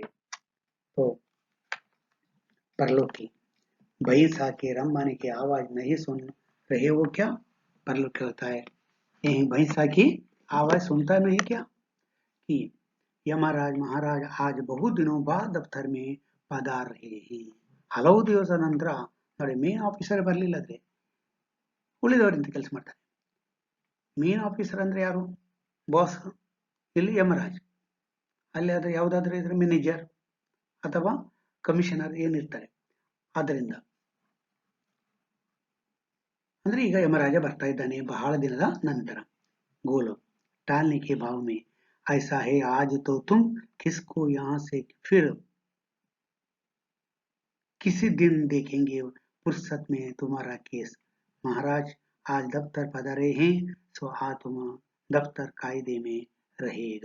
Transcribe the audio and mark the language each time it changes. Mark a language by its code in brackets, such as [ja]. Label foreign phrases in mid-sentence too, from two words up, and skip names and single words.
[hi] तो परलोक की भैंसा के रंबाने की आवाज नहीं सुन रहे हो क्या? परलोक क्या होता है? यही भैंसा की आवाज सुनता नहीं क्या कि यमराज महाराज आज बहुत दिनों बाद दफ्तर में पधार रहे हैं। [kn] ಹಲವು ದಿವಸ ನಂತರ ನೋಡಿ, [en] main officer [kn] ಬರ್ಲಿಲ್ಲದ್ರೆ ಉಳಿದವರಿಂದ ಕೆಲಸ ಮಾಡ್ತಾರೆ. [en] main officer [kn] ಅಂದ್ರೆ ಯಾರು? ಬಾಸ್. ಇಲ್ಲಿ ಯಮರಾಜ್. ಅಲ್ಲಿ ಆದ್ರೆ ಯಾವುದಾದ್ರೂ ಇದ್ರೆ ಮ್ಯಾನೇಜರ್ ಅಥವಾ ಕಮಿಷನರ್ ಏನಿರ್ತಾರೆ. ಆದ್ದರಿಂದ ಅಂದ್ರೆ ಈಗ ಯಮರಾಜ ಬರ್ತಾ ಇದ್ದಾನೆ ಬಹಳ ದಿನದ ನಂತರ. [hi] गोलो टालने के भाव में, ऐसा है आज तो तुम किसको यहाँ से फिर किसी दिन देखेंगे फुर्सत में तुम्हारा केस। महाराज आज दफ्तर पधारे हैं, सो आज तुम दफ्तर कायदे में रहेगा।